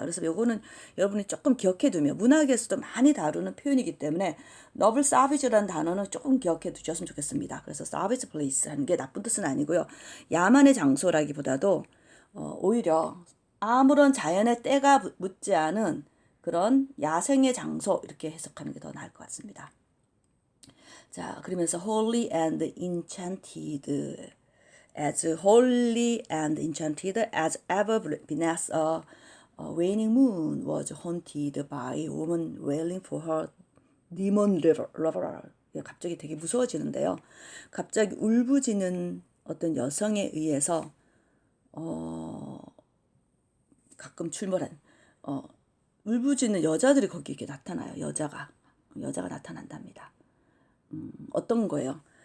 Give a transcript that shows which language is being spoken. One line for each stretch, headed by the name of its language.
Korean: 그래서 요거는 여러분이 조금 기억해 두면 문학에서도 많이 다루는 표현이기 때문에 novel savage라는 단어는 조금 기억해 두셨으면 좋겠습니다. 그래서 savage place 하는 게 나쁜 뜻은 아니고요. 야만의 장소라기보다도 오히려 아무런 자연의 때가 묻지 않은 그런 야생의 장소 이렇게 해석하는 게 더 나을 것 같습니다. 자, 그러면서
English: holy and enchanted as holy and enchanted as ever beneath a waning moon was haunted by a woman wailing for her demon lover.
Korean: 갑자기 되게 무서워지는데요. 갑자기 울부짖는 어떤 여성에 의해서 가끔 출몰한 울부짖는 여자들이 거기 이렇게 나타나요. 여자가 나타난답니다. 어떤 거예요?